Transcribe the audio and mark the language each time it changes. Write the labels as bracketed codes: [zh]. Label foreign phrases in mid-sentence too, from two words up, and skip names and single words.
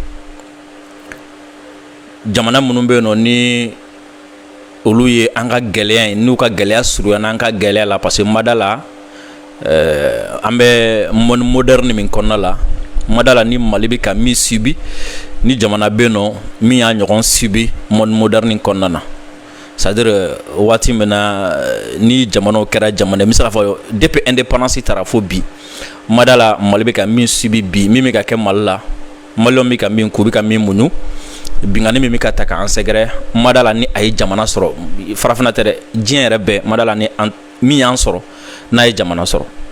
[bm] Jamana minnu bɛ yen nɔ ni olu ye an ka gɛlɛya in n'u ka gɛlɛya surunya n'an ka gɛlɛya la, [fr] parce que [bm] mada la an bɛ [fr] monde moderne [bm] min kɔnɔna la, mada la ni Mali bɛ ka min subi, ni jamana bɛ yen nɔ min y'a ɲɔgɔn subi [fr] monde moderne [bm] kɔnɔna na. [fr] C'est-à-dire [bm] waati min na ni jamanaw kɛra jamana, n bɛ se k'a fɔ [fr] depuis indépendance [bm] taara fo bi, mada la Mali bɛ ka min subi bi, min bɛ ka kɛ Mali la, Maliyɛnw bɛ ka min ku, bɛ ka min muɲu, bingani min bɛ ka ta k'an sɛgɛrɛ, mada la ni a ye jamana sɔrɔ, farafinna tɛ dɛ, diɲɛ yɛrɛ bɛɛ mada la ni min y'an sɔrɔ n'a ye jamana sɔrɔ.